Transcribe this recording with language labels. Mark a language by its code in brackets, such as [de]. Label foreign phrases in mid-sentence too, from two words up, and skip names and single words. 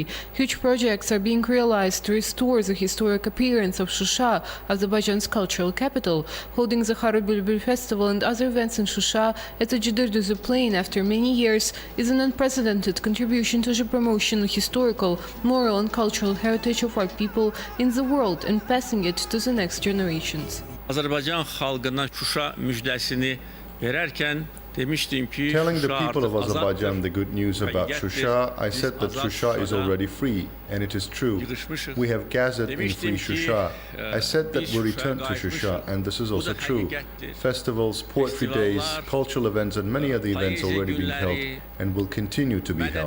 [en] Huge projects are being realized to restore the historic appearance of Shusha, Azerbaijan's cultural capital. Holding the Xarıbılbıl Festival and other events in Shusha at the Cıdırdığı plain after many years is an unprecedented contribution to the promotion of historical, moral and cultural heritage of our people in the world and passing it to the next generations. [az] Azərbaycan xalqına Şuşa müjdəsini verərkən demişdim ki, [en] telling the people of Azerbaijan the good news about Shusha, I said that Shusha is already free, and it is true. We have gathered in free Shusha. I said that we'll return to Shusha, and this is also true. Festivals, poetry days, cultural events, and many other events already being held and will continue to be held.